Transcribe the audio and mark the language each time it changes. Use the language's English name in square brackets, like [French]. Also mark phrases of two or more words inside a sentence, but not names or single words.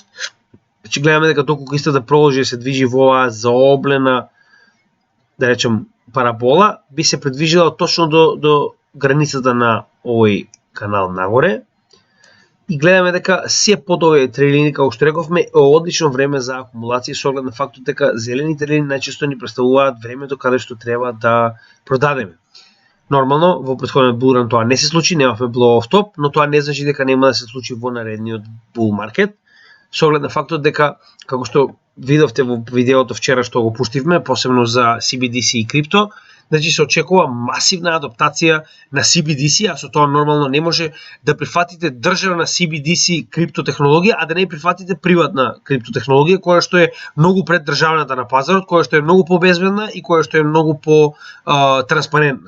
[Macedonian] Значи гледаме дека доколку иста да продолжи да се движи во оваа заоблена, да речем, парабола, би се придвижила точно до границата на овој канал нагоре. И гледаме дека се под овие три линии, како што рековме, е одлично време за акумулација со оглед на фактот дека зелените линии најчесто ни представуваат времето каде што треба да продадеме. Нормално, во претходниот булран тоа не се случи, немавме [English] blow-off top, [Macedonian] но тоа не значи дека нема да се случи во наредниот [English] bull market. [Macedonian] Со оглед на фактот дека, како што видовте во видеото вчера што го пуштивме, посебно за CBDC и крипто, значи се очекува масивна адаптација на CBDC, а со тоа нормално не може да прифатите државна CBDC криптотехнологија, а да не прифатите приватна криптотехнологија, која што е многу пред државната на пазарот, која што е многу побезбедна и која што е многу по транспарентна.